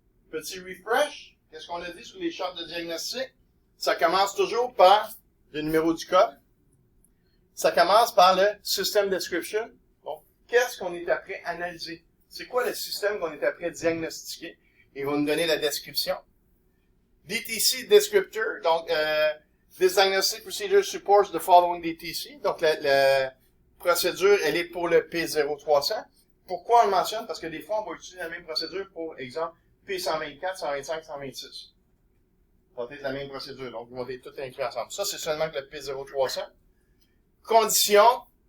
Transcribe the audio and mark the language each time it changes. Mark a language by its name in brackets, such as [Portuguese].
[French] Petit refresh. Qu'est-ce qu'on a dit sur les chartes de diagnostic? Ça commence toujours par le numéro du code. Ça commence par le System Description. Donc, qu'est-ce qu'on est après analyser? C'est quoi le système qu'on est après diagnostiquer? Il va nous donner la description. [English] DTC Descriptor. Donc, this diagnostic procedure supports the following DTC. [French] Donc, la procédure, elle est pour le P0300. Pourquoi on le mentionne? Parce que des fois, on va utiliser la même procédure pour, exemple, P124, 125, 126. Ça va être la même procédure. Donc, ils vont être tous inclus ensemble. Ça, c'est seulement que le P0300. Conditions.